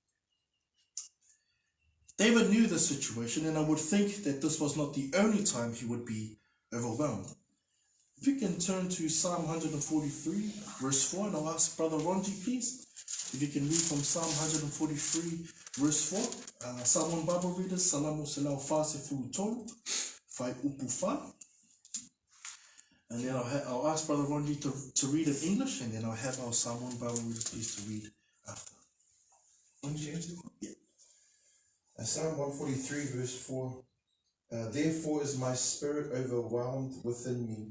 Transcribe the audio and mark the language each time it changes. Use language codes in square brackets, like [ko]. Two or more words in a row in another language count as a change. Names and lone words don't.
[en] David knew the situation, and I would think that this was not the only time he would be overwhelmed. If you can turn to Psalm 143, verse 4, and I'll ask Brother Ronji, please, if you can read from Psalm 143, verse 4. Samoan Bible readers, [sm] Salamo Selau Fa Se Fulu Tolu, Fai Upu Fa. [en] And then I'll ask Brother Ronji to read in English, and then I'll have our Samoan Bible readers please to read after. Yeah. Psalm 143, verse 4. Therefore is my spirit overwhelmed within me.